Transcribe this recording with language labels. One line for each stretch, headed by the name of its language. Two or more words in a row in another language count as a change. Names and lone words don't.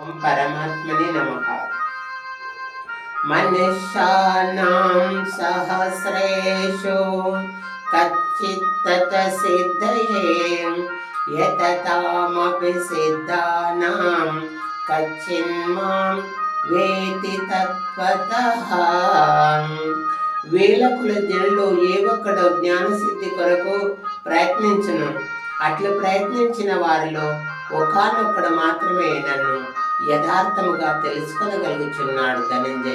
Sanskrit: परमात्मने नमः। मनुष्याणां सहस्रेषु कच्चित् तत्सिद्धये यततामपि सिद्धानां कच्चिन्मां వేతి తత్వతః.
Telugu: వేలకుల జనులు ఏ ఒక్కడో జ్ఞానసిద్ధి కొరకు ప్రయత్నించును. అట్లు ప్రయత్నించిన వారిలో ఒకానొక్కడు మాత్రమే నన్ను యథార్థముగా తెలుసుకొనగలుగుచున్నాడు ధనంజయ.